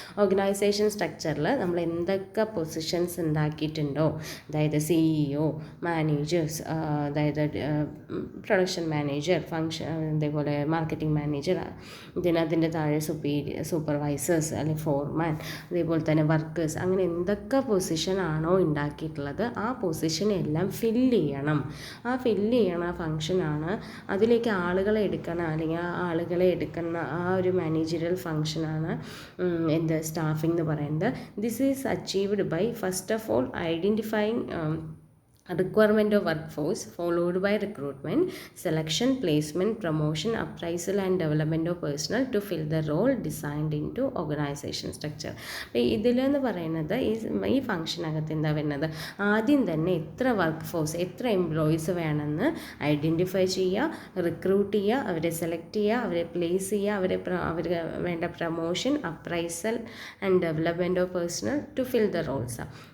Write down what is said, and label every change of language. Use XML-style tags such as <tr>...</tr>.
<ml>Organisation സ്ട്രക്ചറിൽ നമ്മൾ എന്തൊക്കെ പൊസിഷൻസ് ഉണ്ടാക്കിയിട്ടുണ്ടോ, അതായത് CEO, മാനേജേഴ്സ്, അതായത് പ്രൊഡക്ഷൻ മാനേജർ, അതേപോലെ മാർക്കറ്റിംഗ് മാനേജർ, അതിൻ്റെ താഴെ സൂപ്പർവൈസേഴ്സ് അല്ലെങ്കിൽ ഫോർമാൻ, അതേപോലെ തന്നെ വർക്കേഴ്സ്, അങ്ങനെ എന്തൊക്കെ പൊസിഷനാണോ ഉണ്ടാക്കിയിട്ടുള്ളത് ആ പൊസിഷനെല്ലാം ഫില്ല് ചെയ്യണം. ആ ഫില്ല് ചെയ്യണ ഫംഗ്ഷനാണ്, അതിലേക്ക് ആളുകളെ എടുക്കണം, അല്ലെങ്കിൽ ആ ആളുകളെ എടുക്കുന്ന ആ ഒരു മാനേജറിയൽ ഫംഗ്ഷനാണ് എന്ത്, സ്റ്റാഫിംഗ് എന്ന് പറയുന്നത്.</ml> <en>This is achieved by first of all identifying requirement of workforce, followed by recruitment, selection, placement, promotion, appraisal and development of personnel to fill the role designed into organization structure.</en> <ml>അപ്പോൾ ഇതിലെന്ന് പറയുന്നത് ഈ ഫംഗ്ഷനകത്ത് എന്താ വരുന്നത്, ആദ്യം തന്നെ എത്ര വർക്ക് ഫോഴ്സ്, എത്ര employees വേണമെന്ന് ഐഡൻറ്റിഫൈ ചെയ്യുക, റിക്രൂട്ട് ചെയ്യുക, അവരെ സെലക്ട് ചെയ്യുക, അവരെ പ്ലേസ് ചെയ്യുക, അവർക്ക് വേണ്ട promotion,</ml> <en>Appraisal and development of personnel to fill the roles.</en>